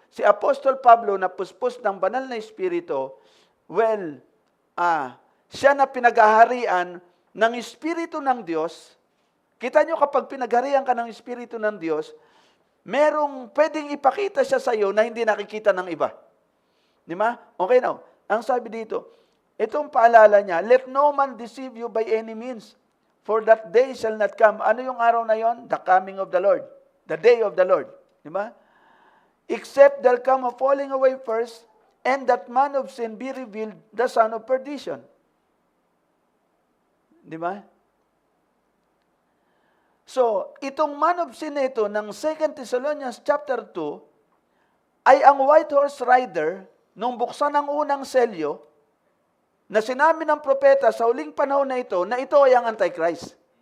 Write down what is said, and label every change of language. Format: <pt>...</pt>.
<tl>Si Apostol Pablo na puspos ng banal na espiritu, well, siya na pinaghaharian ng espiritu ng Diyos. Kita nyo kapag pinagharian ka ng espiritu ng Diyos, merong pwedeng ipakita siya sa iyo na hindi nakikita ng iba. Di ba? Okay now. Ang sabi dito, itong paalala niya,</tl> <en>let no man deceive you by any means. For that day shall not come.</en> <tl>Ano yung araw na yon?</tl> <en>The coming of the Lord. The day of the Lord.</en> <tl>Di ba?</tl> <en>Except there'll come a falling away first, and that man of sin be revealed, the son of perdition.</en> <tl>Di ba? So, itong man of sin ito ng 2 Thessalonians chapter 2 ay ang white horse rider nung buksan ang unang selyo na sinabi ng propeta sa huling panahon na ito ay ang Antichrist.</tl>